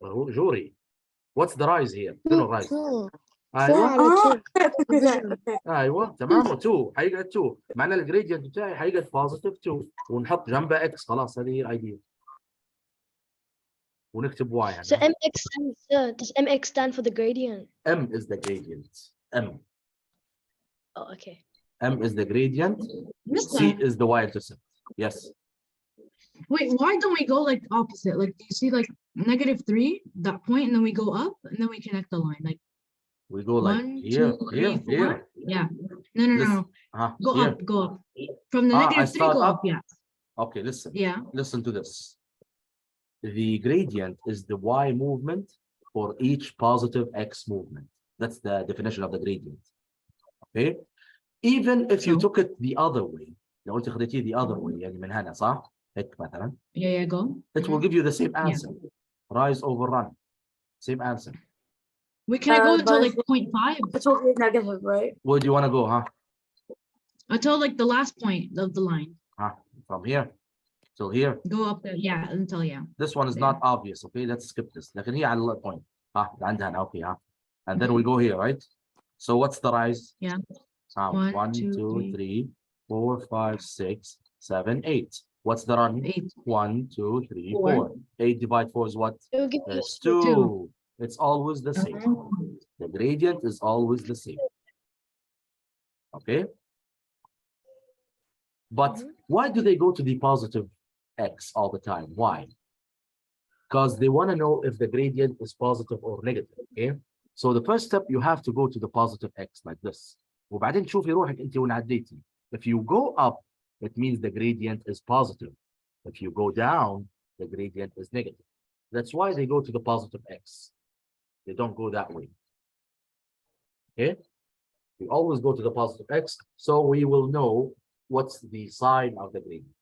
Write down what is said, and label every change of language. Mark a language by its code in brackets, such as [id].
[ar] جوري. [en] What's the rice here? [ar] شنو الرايز؟ 4 ايوه على 2 ايوه تمام. 2 حيقعد 2 معناه الجريدينت بتاعي حيقعد بوزيتيف 2 ونحط جنبه اكس. خلاص هذه هي الايديا ونكتب واي So هنا. [en] mx stands, does mx stand for the gradient? M is the gradient. M. Oh, okay. M is the gradient. Mister, C is the y-intercept. Yes. wait, why don't we go like opposite? Like, do you see like -3, that point, and then we go up, and then we connect the line. Like, We go like 1, here, 2, 3, here, 4. here. Yeah. No, no, no, This- no. Go here. up, go up. From the I -3, start go up. up. Yeah. Okay, listen. Yeah. Listen to this. The gradient is the y movement for each positive x movement. That's the definition of the gradient. Okay? Even if you So? took it the other way, [ar] لو قلت خديتيه [en] the other way [ar] يعني من هنا صح؟ هيك مثلا. [en] Yeah, go. It will give you the same Yeah. answer. Rise over run. Same answer. Wait, can I go until but like 0.5? It's always negative, right? Where do you want to go, huh? Until like the last point of the line. Huh? From here till here. Go up there. Yeah, until yeah. This one is There. not obvious, okay? Let's skip this. [ar] لكن هي على point. عندها هنا, [en] okay, And then we go here, right? So what's the rise? Yeah. 1, 2, 3, 4, 5, 6, 7, 8. What's the run? 8. 1, 2, 3, 4. 4. 8 divided 4 is what? It will give you It's 2. It's always the same. The gradient is always the same. Okay? But why do they go to the positive x all the time? Why? Because they want to know if the gradient is positive or negative. Okay? So the first step, you have to go to the positive x like this. [ar] وبعدين تشوفي روحك انت وين عديتي. [en] If you go up, it means the gradient is positive. If you go down, the gradient is negative. That's why they go to the positive x. They don't go that way. Okay? We always go to the positive x, so we will know what's the sign of the gradient.